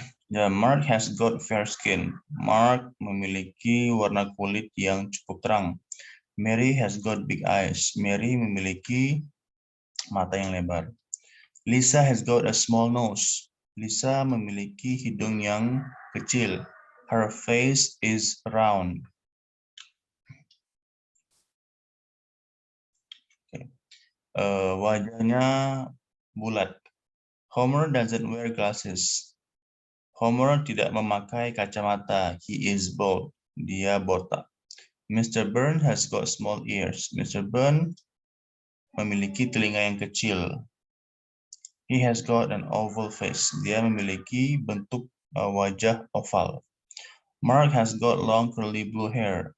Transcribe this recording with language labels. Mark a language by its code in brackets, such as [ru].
[en] Ya, Mark has got fair skin. [id] Mark memiliki warna kulit yang cukup terang. [en] Mary has got big eyes. [id] Mary memiliki mata yang lebar. [en] Lisa has got a small nose. [id] Lisa memiliki hidung yang kecil. [en] Her face is round. [id] Wajahnya bulat. [en] Homer doesn't wear glasses. [id] Homer tidak memakai kacamata. [en] He is bald. [id] Dia botak. [en] Mr. Burns has got small ears. Mr. [id] Burns memiliki telinga yang kecil. [en] He has got an oval face. [id] Dia memiliki bentuk wajah oval. [en] Mark has got long curly blue hair.